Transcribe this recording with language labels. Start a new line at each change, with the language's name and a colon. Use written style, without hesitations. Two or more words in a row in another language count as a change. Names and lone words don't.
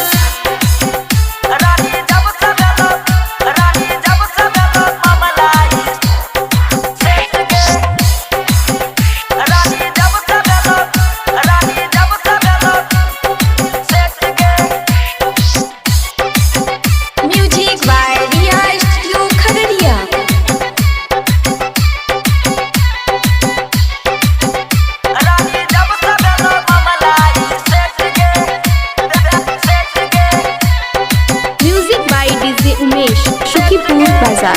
Angika: रानी जब से भेलो मामला ई सेट गे रानी जब से भेलो सेट गे
English: music by रिया स्टूडियो खगड़िया।
Angika: रानी जब से भेलो मामला ई सेट गे
English: music by डीजे उमेश शुकीपुर बाजार।